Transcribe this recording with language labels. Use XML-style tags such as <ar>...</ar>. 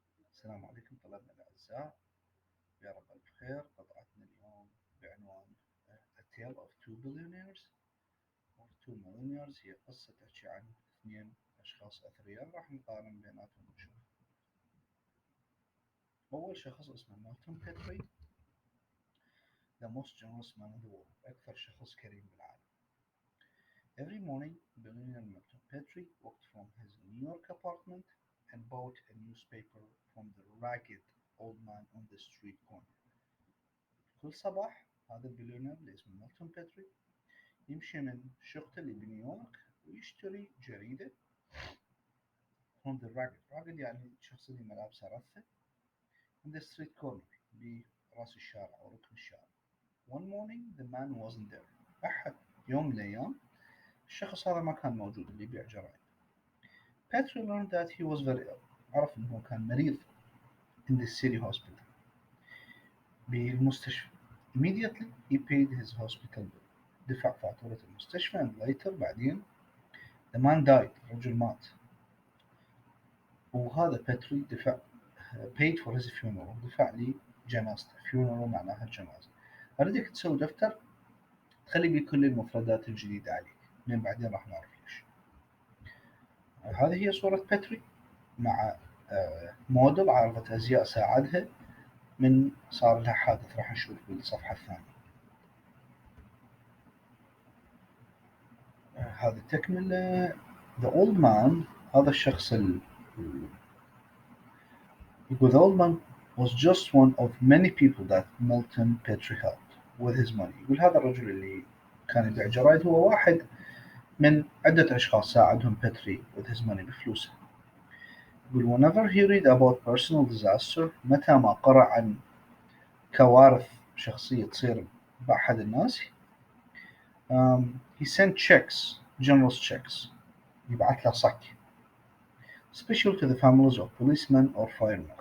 <ar>السلام عليكم طلابنا الأعزاء، يا رب الخير. قطعتنا اليوم بعنوان</ar> <en>A Tale of Two Billionaires or Two Millionaires.</en> <ar>هي قصة تحكي عن اثنين أشخاص أثرياء، راح نقارن بيناتهم ونشوف. أول شخص اسمه مالتون بيتري،</ar> <en>the most generous man in the world،</en> <ar>أكثر شخص كريم بالعالم.</ar> <en>Every morning, billionaire Milton Petrie walked from his New York apartment and bought a newspaper from the ragged old man on the street corner.</en> <ar>كل صباح هذا البليونير اللي اسمه مالتون بيتري يمشي من شقته اللي بنيويورك ويشتري جريدة</ar> <en>from the ragged</en> <ar>يعني الشخص اللي ملابسه رثة</ar> <en>in the street corner</en> <ar>براس الشارع أو ركن الشارع.</ar> <en>One morning the man wasn't there.</en> <ar>أحد يوم من الأيام الشخص هذا ما كان موجود اللي يبيع جرايد.</ar> <en>Petrie learned that he was very ill.</en> <ar>عرف إنه كان مريض</ar> <en>in the city hospital</en> <ar>بالمستشفى.</ar> <en>Immediately he paid his hospital bill.</en> <ar>دفع فاتورة المستشفى</ar> <en>and later</en> <ar>بعدين</ar> <en>the man died.</en> <ar>الرجل مات. وهذا بيتري دفع</ar> <en>paid for his funeral.</en> <ar>دفع لي جنازته. funeral معناها الجنازة. أريدك تسوي دفتر تخلي بيه كل المفردات الجديدة عليك. من بعدين راح نعرف ليش. هذه هي صورة بيتري مع موديل عارضة أزياء ساعدها من صار لها حادث راح نشوف بالصفحة الثانية. هذا تكمل</ar> <en>the old man.</en> <ar>هذا الشخص يقول</ar> <en>the old man was just one of many people that Milton Petrie helped with his money.</en> <ar>يقول هذا الرجل اللي كان يبيع جرايد هو واحد من عدة أشخاص ساعدهم بيتري</ar> <en>with his money</en> <ar>بفلوسه. يقول</ar> <en>whenever he read about personal disaster</en> <ar>متى ما قرأ عن كوارث شخصية تصير بأحد الناس</ar> <en>he sent checks, generous checks.</en> <ar>يبعث له صك</ar> <en>special to the families of policemen or firemen.</en>